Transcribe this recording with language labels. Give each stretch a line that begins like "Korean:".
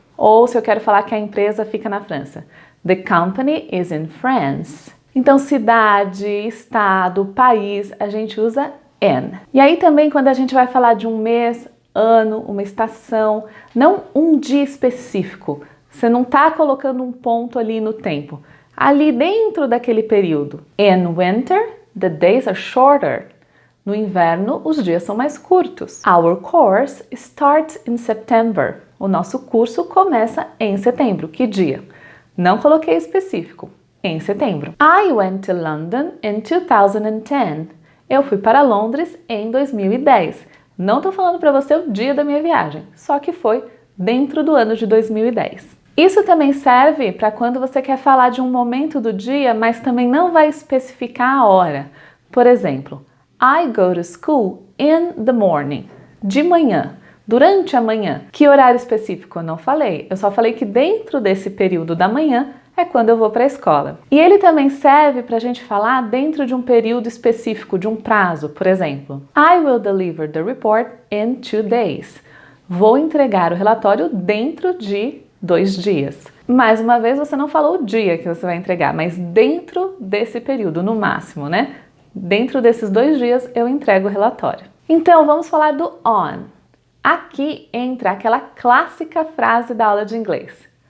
Portuguese: Ou se eu quero falar que a empresa fica na França,
English: the company is in France.
Portuguese: Então cidade, estado, país, a gente usa in. E aí também quando a gente vai falar de um mês, ano, uma estação, não um dia específico. Você não está colocando um ponto ali no tempo. Ali dentro daquele período.
English: In winter, the days are shorter.
Portuguese: No inverno, os dias são mais curtos.
English: Our course starts in September.
Portuguese: O nosso curso começa em setembro. Que dia? Não coloquei específico. Em setembro.
English: I went to London in 2010.
Portuguese: Eu fui para Londres em 2010. Não estou falando para você o dia da minha viagem, só que foi dentro do ano de 2010. Isso também serve para quando você quer falar de um momento do dia, mas também não vai especificar a hora. Por exemplo,
English: I go to school in the morning.
Portuguese: De manhã, durante a manhã. Que horário específico? Eu não falei. Eu só falei que dentro desse período da manhã é quando eu vou para a escola. E ele também serve para a gente falar dentro de um período específico, de um prazo. Por exemplo,
English: I will deliver the report in 2 days.
Portuguese: Vou entregar o relatório dentro de 2 dias. Mais uma vez, você não falou o dia que você vai entregar, mas dentro desse período, no máximo, né? Dentro desses 2 dias, eu entrego o relatório. Então, vamos falar do on. Aqui entra aquela clássica frase da aula de inglês.